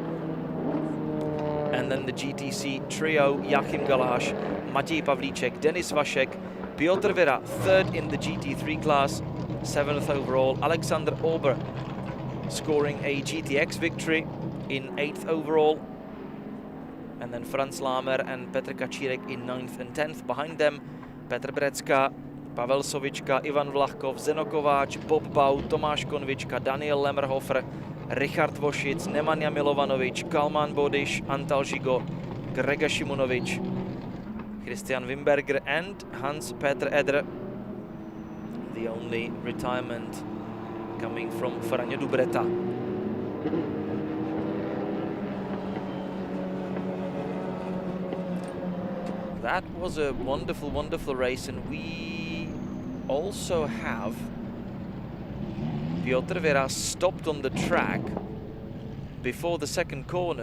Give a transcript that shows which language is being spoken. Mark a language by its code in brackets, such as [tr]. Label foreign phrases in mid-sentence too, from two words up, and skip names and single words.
[en] And then the GTC trio, Joachim Galash, Matěj Pavlíček, Denis Vašek, Piotr Vera third in the GT3 class, 7th overall. Alexander Ober scoring a GTX victory in 8th overall. And then Franz Lamer and Petr Kačírek in 9th and 10th. Behind them, Petr Brecka, Pavel Sovička, Ivan Vlachkov, Zeno Kováč, Bob Bau, Tomáš Konvička, Daniel Lemmerhofer, Richard Vošic, Nemanja Milovanovič, Kalman Bodiš, Antal Žigo, Grega Šimunovič, Christian Wimberger and Hans-Peter Eder. The only retirement coming from Franjo Dubreta. That was a wonderful, wonderful race, and we also have Piotr Vera stopped on the track before the second corner.